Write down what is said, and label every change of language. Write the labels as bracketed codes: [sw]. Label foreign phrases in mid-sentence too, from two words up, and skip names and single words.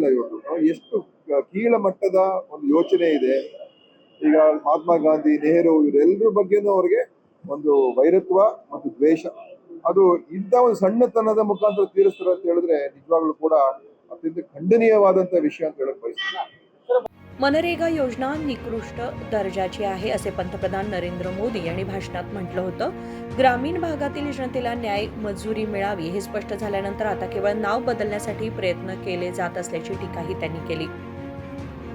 [kn] ಇವತ್ತು ಎಷ್ಟು ಕೀಳ ಮಟ್ಟದ ಒಂದು ಯೋಚನೆ ಇದೆ. ಈಗ ಮಹಾತ್ಮ ಗಾಂಧಿ, ನೆಹರು ಇವರೆಲ್ಲರ ಬಗ್ಗೆನೂ ಅವ್ರಿಗೆ ಒಂದು ವೈರತ್ವ ಮತ್ತು ದ್ವೇಷ, ಅದು ಇಂಥ ಒಂದು ಸಣ್ಣತನದ ಮುಖಾಂತರ ತೀರಿಸ್ತಾರೆ ಅಂತ ಹೇಳಿದ್ರೆ ನಿಜವಾಗ್ಲೂ ಕೂಡ ಅತ್ಯಂತ ಖಂಡನೀಯವಾದಂತ ವಿಷಯ ಅಂತ ಹೇಳಕ್ ಬಯಸ್ತೀನಿ. [mr] मनरेगा योजना निकृष्ट दर्जाची आहे असे पंतप्रधान नरेंद्र मोदी यांनी भाषणात म्हटलं होतं. ग्रामीण भागातील जनतेला न्याय मजुरी मिळावी हे स्पष्ट झाल्यानंतर आता केवळ नाव बदलण्यासाठी प्रयत्न केले जात असल्याची टीकाही त्यांनी केली.